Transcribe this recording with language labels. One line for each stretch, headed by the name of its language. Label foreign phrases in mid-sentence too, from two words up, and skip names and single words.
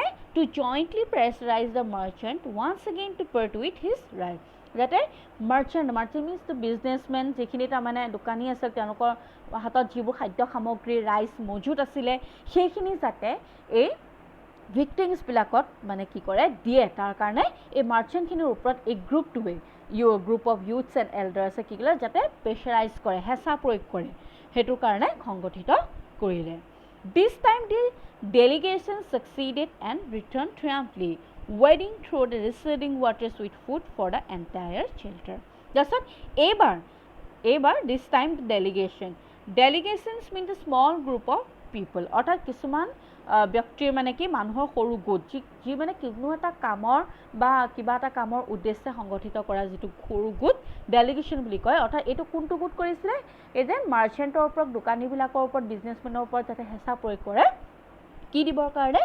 English: to jointly pressurize the merchant once again to part with his right,
Assamese: যাতে
English: merchant means the businessmen,
Assamese: যিখিনি তাৰমানে দোকানী আছিল, তেওঁলোকৰ হাতত যিবোৰ খাদ্য সামগ্ৰী ৰাইচ মজুত আছিলে, সেইখিনি যাতে এই ভিক্টিমছবিলাকত মানে কি কৰে? দিয়ে। তাৰ কাৰণে এই মাৰ্চেণ্টখিনিৰ ওপৰত এই গ্ৰুপটোৱে
English: group of youths and eldersে
Assamese: কি কৰিলে? যাতে প্ৰেছাৰাইজ কৰে, হেঁচা প্ৰয়োগ কৰে, সেইটোৰ কাৰণে সংগঠিত কৰিলে।
English: This time the delegation succeeded and returned triumphantly, wading through the receding waters with food for the entire shelter.
Assamese: তাৰপিছত এইবাৰ
English: this time the delegations mean the small group of people,
Assamese: অৰ্থাৎ কিছুমান ব্যক্তিৰ মানে কি? মানুহৰ সৰু গোট, যি মানে কোনো এটা কামৰ বা কিবা এটা কামৰ উদ্দেশ্যে সংগঠিত কৰা যিটো সৰু গোট ডেলিগেশ্যন বুলি কয়। অৰ্থাৎ এইটো কোনটো গোট কৰিছিলে? এই যে মাৰ্চেণ্টৰ ওপৰত, দোকানীবিলাকৰ ওপৰত, বিজনেছমেনৰ ওপৰত যাতে হেঁচা প্ৰয়োগ কৰে, কি দিবৰ কাৰণে?